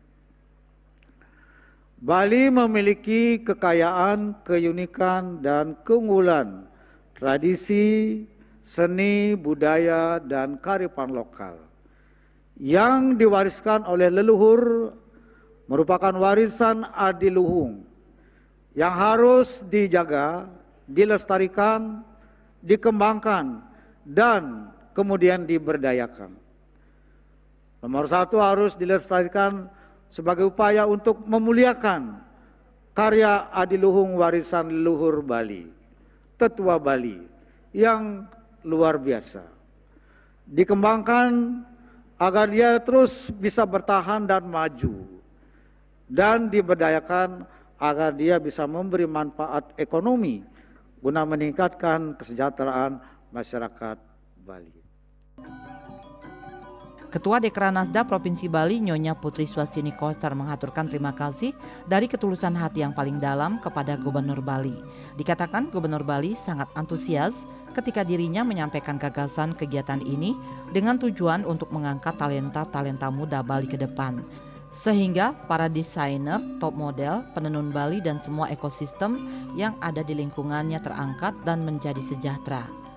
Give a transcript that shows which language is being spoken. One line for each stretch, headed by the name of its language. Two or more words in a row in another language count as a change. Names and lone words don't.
Indonesian: Bali memiliki kekayaan, keunikan, dan keunggulan tradisi, seni, budaya, dan kearifan lokal yang diwariskan oleh leluhur merupakan warisan adiluhung yang harus dijaga, dilestarikan, dikembangkan, dan kemudian diberdayakan. Nomor satu, harus dilestarikan sebagai upaya untuk memuliakan karya adiluhung warisan leluhur Bali, tetua Bali yang luar biasa. Dikembangkan agar dia terus bisa bertahan dan maju, dan diberdayakan agar dia bisa memberi manfaat ekonomi guna meningkatkan kesejahteraan masyarakat Bali. Ketua Dekranasda Provinsi Bali Nyonya Putri Swastini Koster mengaturkan terima kasih dari ketulusan hati yang paling dalam kepada Gubernur Bali. Dikatakan Gubernur Bali sangat antusias ketika dirinya menyampaikan gagasan kegiatan ini dengan tujuan untuk mengangkat talenta-talenta muda Bali ke depan. Sehingga para desainer, top model, penenun Bali dan semua ekosistem yang ada di lingkungannya terangkat dan menjadi sejahtera.